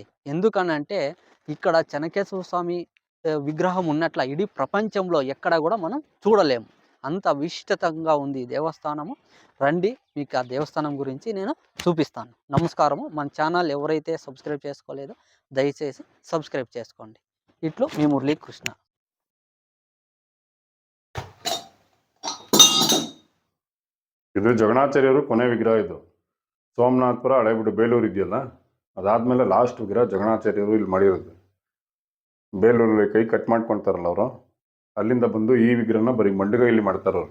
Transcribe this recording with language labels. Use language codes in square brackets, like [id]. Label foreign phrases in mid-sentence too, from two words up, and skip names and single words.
[te] ఎందుకనంటే ఇక్కడ చెన్నకేశవ స్వామి విగ్రహం ఉన్నట్ల ఇడీ ప్రపంచంలో ఎక్కడ కూడా మనం చూడలేము. అంత విశిష్టంగా ఉంది ఈ దేవస్థానము. రండి, మీకు ఆ దేవస్థానం గురించి నేను చూపిస్తాను. నమస్కారము. మన ఛానల్ ఎవరైతే సబ్స్క్రైబ్ చేసుకోలేదో దయచేసి సబ్స్క్రైబ్ చేసుకోండి. ఇట్లు మీ మురళీకృష్ణ. [kn] ಇದು ಜಗಣಾಚಾರ್ಯರು ಕೊನೆ ವಿಗ್ರಹ. ಇದು ಸೋಮನಾಥಪುರ ಹಳೆಬಿಡು ಬೇಲೂರು ಇದೆಯಲ್ಲ, ಅದಾದ್ಮೇಲೆ ಲಾಸ್ಟ್ ವಿಗ್ರಹ ಜಗಣಾಚಾರ್ಯರು ಇಲ್ಲಿ ಮಾಡಿರೋದು. ಬೇಲೂರಲ್ಲಿ ಕೈ ಕಟ್ ಮಾಡ್ಕೊಳ್ತಾರಲ್ಲ ಅವರು, ಅಲ್ಲಿಂದ ಬಂದು ಈ ವಿಗ್ರಹನ ಬರೀ ಮಂಡಗೈಲಿ ಮಾಡ್ತಾರವ್ರು.